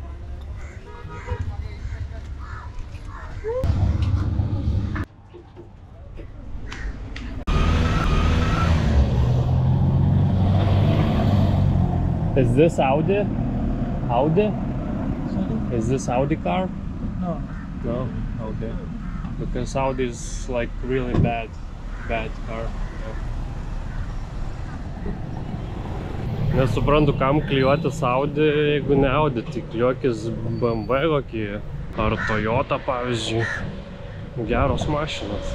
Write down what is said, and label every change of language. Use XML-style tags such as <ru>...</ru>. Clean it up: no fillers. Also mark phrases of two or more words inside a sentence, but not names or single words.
<en>Is this Audi? Audi? Sorry? Is this Audi car? No. No? Okay. Because Audi is like really bad car.</en> <lt>Nesuprantu, kam klijuotis Audi, jeigu ne Audi, tai klijuokis BMW kokį ar Toyota, pavyzdžiui. Geros mašinos.</lt>